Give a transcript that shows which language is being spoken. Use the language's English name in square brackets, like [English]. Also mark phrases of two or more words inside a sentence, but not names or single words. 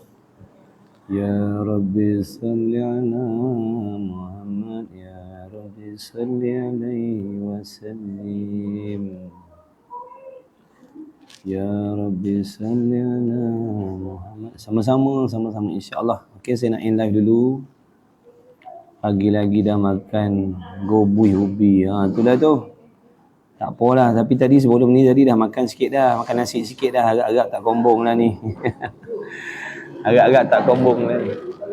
[Arabic] يا ربي صل على محمد. يا ربي صل عليه وسلم يا ربي صل على محمد. [Malay] Sama-sama insya-Allah. Okey, saya nak [English] end live [Malay] dulu. Pagi lagi dah makan gobui ubi. Itulah tu. Tak apalah, tapi tadi sebelum ni tadi dah makan sikit dah, makan nasi sikit dah, agak-agak tak kombong lah ni. Agak-agak tak kombong lah ni.